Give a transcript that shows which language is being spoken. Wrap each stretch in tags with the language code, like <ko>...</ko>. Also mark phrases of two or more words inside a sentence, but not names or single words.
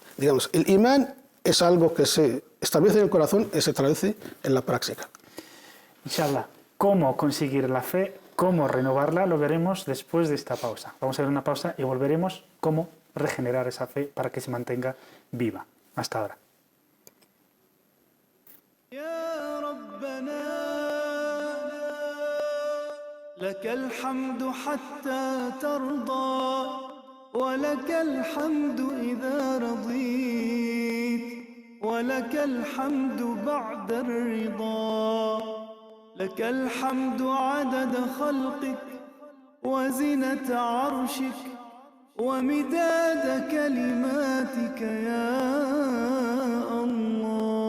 <es>Digamos, el imán es algo que se establece en el corazón y se traduce en la práctica. Inshallah, ¿cómo conseguir la fe? ¿Cómo renovarla? Lo veremos después de esta pausa. Vamos a ver una pausa y volveremos cómo regenerar esa fe para que se mantenga viva. Hasta ahora.</es> <ar>لك الحمد حتى ترضى ولك الحمد إذا رضيت ولك الحمد بعد الرضا لك الحمد عدد خلقك وزنة عرشك ومداد كلماتك يا الله.</ar>